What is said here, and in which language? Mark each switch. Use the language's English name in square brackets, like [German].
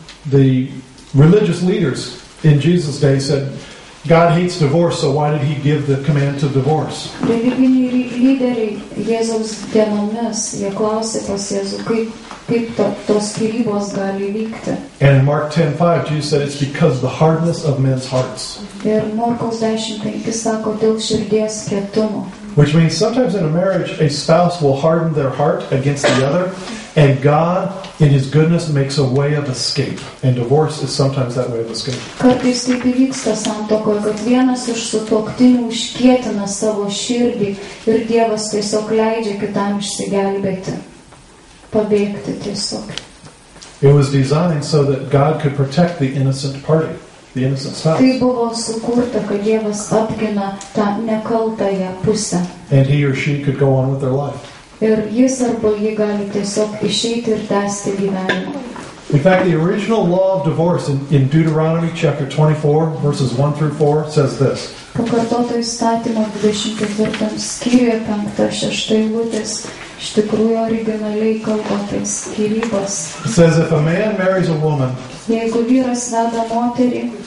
[English] The religious leaders in Jesus' day said, God hates divorce, so why did he give the command to divorce? [Lithuanian] Religiniai lyderiai Jėzaus dienomis, jie klausė pas Jėzų, kaip tos skyrybos gali vykti. [English] And in Mark 10:5, Jesus said it's because of the hardness of men's hearts. [Lithuanian] Ir Morkaus 10:5 sako dėl širdies kietumo. [English] Which means sometimes in a marriage, a spouse will harden their heart against the other, and God, in His goodness, makes a way of escape. And divorce is sometimes that way of escape. [Lithuanian] Kartais taip įvyksta santuokoje, kad vienas iš sutuoktinių užkietina savo širdį ir Dievas tiesiog leidžia kitam išsigelbėti, pabėgti tiesiog. [English] It was designed so that God could protect the innocent party, the innocent spouse. [Lithuanian] Tai buvo sukurta, kad Dievas apgina tą nekaltąją pusę. [English] And he or she could go on with their life. [Lithuanian] Ir jis arba ji gali tiesiog išeiti ir tęsti gyvenimą. [English] In fact, the original law of divorce in Deuteronomy chapter 24, verses 1 through 4, says this. [Lithuanian] Pakartoto įstatymo 24 skyriuje 5-6 eilutės iš tikrųjų originaliai kalba apie skyrybas. [English] It says, if a man marries a woman, [Lithuanian] Jeigu vyras veda moterį,